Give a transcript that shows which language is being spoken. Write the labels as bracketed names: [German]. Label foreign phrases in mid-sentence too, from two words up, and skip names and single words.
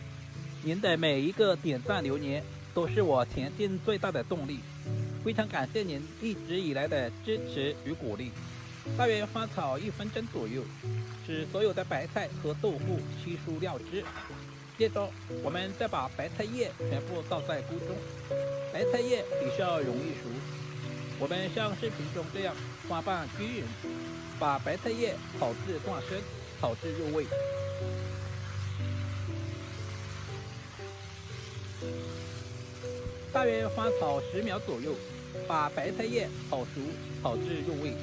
[Chinese] 您的每一個點讚留言都是我前進最大的動力，非常感謝您一直以來的支持與鼓勵。大約翻炒1分鐘左右，使所有的白菜和豆腐吸出料汁。接着我們再把白菜葉全部倒在鍋中，白菜葉比較容易熟。我們像視頻中這樣翻拌均勻，把白菜葉炒至斷生，炒至入味。大約翻炒10秒左右，把白菜葉炒熟，炒至入味。